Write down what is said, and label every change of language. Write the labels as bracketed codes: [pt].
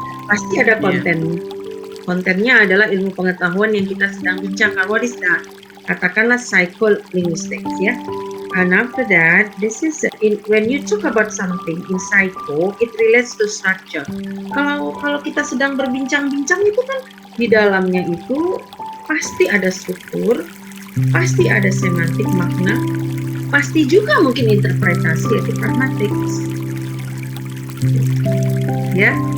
[id] Pasti ada konten. Kontennya adalah ilmu pengetahuan yang kita sedang bincangkan. [en] What is that? [id] Katakanlah psycholinguistics ya. [en] And after that, this is when you talk about something in psycho, it relates to structure. [id] Kalau kita sedang berbincang-bincang itu kan di dalamnya itu pasti ada struktur, pasti ada semantik makna, pasti juga mungkin interpretasi yaitu pragmatics. Ya.